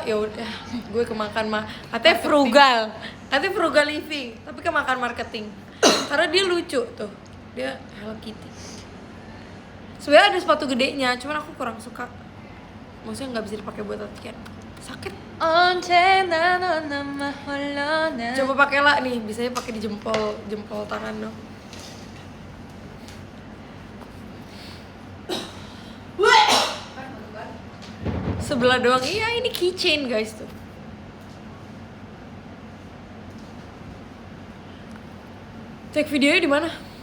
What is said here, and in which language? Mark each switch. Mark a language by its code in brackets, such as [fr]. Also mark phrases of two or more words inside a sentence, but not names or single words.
[id] Ya udah, gue kemakan mah. Katanya frugal. Katanya [en] frugal living. [id] Tapi kemakan marketing. Karena dia lucu tuh. Dia Hello Kitty. Sebenarnya ada sepatu gedenya, cuman aku kurang suka. Maksudnya nggak bisa dipakai buat latihan. Sakit. [ko] 언제나 넌 나만 홀로나. [id] Coba pakai lah nih, bisanya pakai di jempol tangan dong. Sebelah doang. Iya, ini [en] keychain guys [id] tuh. Cek videonya di mana?